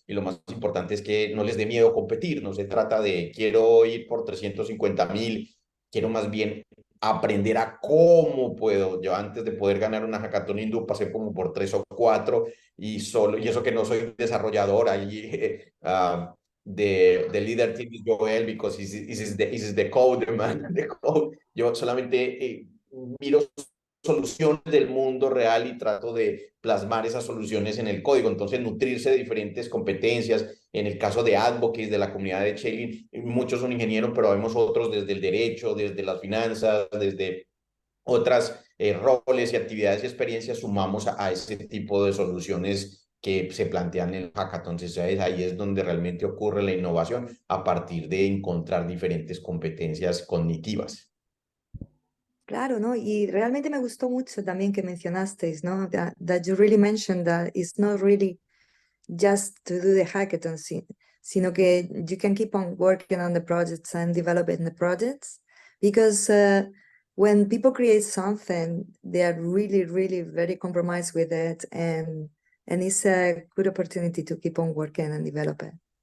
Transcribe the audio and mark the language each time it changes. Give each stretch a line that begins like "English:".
Spanish: Y lo más importante es que no les dé miedo competir. No se trata de quiero ir por 350.000, quiero más bien aprender a cómo puedo. Yo antes de poder ganar una hackathon hindú pasé como por 3 o 4 y eso que no soy desarrollador ahí.
English: The leader team is Joel because he's the code, man, the code.
Spanish: Yo solamente miro soluciones del mundo real y trato de plasmar esas soluciones en el código. Entonces, nutrirse de diferentes competencias. En el caso de advocates de la comunidad de Chainlink, muchos son ingenieros, pero vemos otros desde el derecho, desde las finanzas, desde otras roles y actividades y experiencias sumamos a ese tipo de soluciones que se plantean en el hackathon. Entonces ahí es donde realmente ocurre la innovación a partir de encontrar diferentes competencias cognitivas. Claro, ¿no? Y realmente me gustó mucho también que mencionasteis, ¿no?
English: That you really mentioned that it's not really just to do the hackathon,
Spanish: sino que
English: you can keep on working on the projects and developing the projects because when people create something, they are really, really very compromised with it and it's a good opportunity to keep on working and develop it.